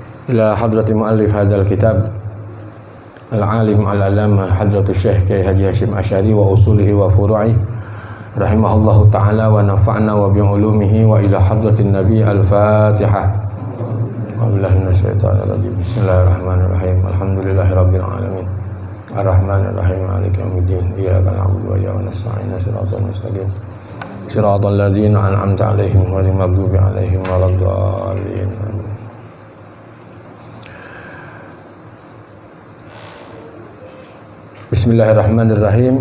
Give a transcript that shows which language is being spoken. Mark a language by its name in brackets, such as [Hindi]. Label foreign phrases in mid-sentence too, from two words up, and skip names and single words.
[Arabic] إلى حضرة مؤلف هذا الكتاب العالم العلامة حضرة الشيخ Kyai Haji Hasyim Asy'ari وأصوله وفروعه رحمه الله تعالى ونفعنا وبعلومه وإلى حضرة النبي الفاتحة. وبالله من الشيطان الرجيم. بسم الله الرحمن الرحيم الحمد لله رب العالمين. الرحمن الرحيم مالك يوم الدين. إياك نعبد وإياك نستعين. صراط المستقيم. صراط الذين أنعمت عليهم غير المغضوب عليهم ولا الضالين. بسم الله الرحمن الرحيم.